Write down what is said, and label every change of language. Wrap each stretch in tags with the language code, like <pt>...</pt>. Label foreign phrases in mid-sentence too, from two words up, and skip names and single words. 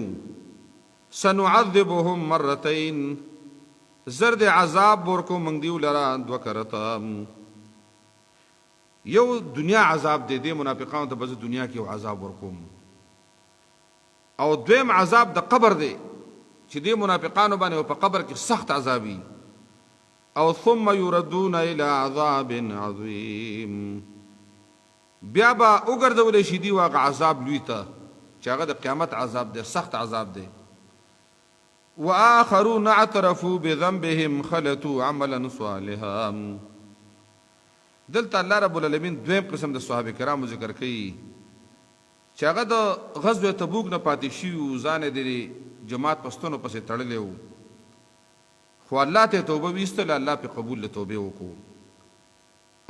<ar>سنعذبهم مرتين،</ar> <ps>زر د عذاب ورکو موږ دیو لره 2 کرته. یو دنیا عذاب دی، دې منافقانو ته به زه دنیا کې یو عذاب ورکوم، او دویم عذاب د قبر دی چې دې منافقانو باندې په قبر کې سخت عذابي. او</ps> <ar>ثم يردون الى عذاب عظیم،</ar> <ps>بیا به وګرځولی شي دي واغه عذاب لوی ته چې هغه د قیامت عذاب دی، سخت عذاب دی.</ps> <ar>وآخرون اعترفوا بذنبهم خلطوا عملا صالحا.</ar> <ps>دلته الله</ps> <ar>رب العالمین</ar> <ps>دویم قسم د صحابه کرامو ذکر کوي چې هغه د غزوه تبوک نه پاتې شي، ځان د جماعت پښتنو پسې تړلی و، خو الله ته توبه ویستله، الله په قبول له توبې وکړو.</ps>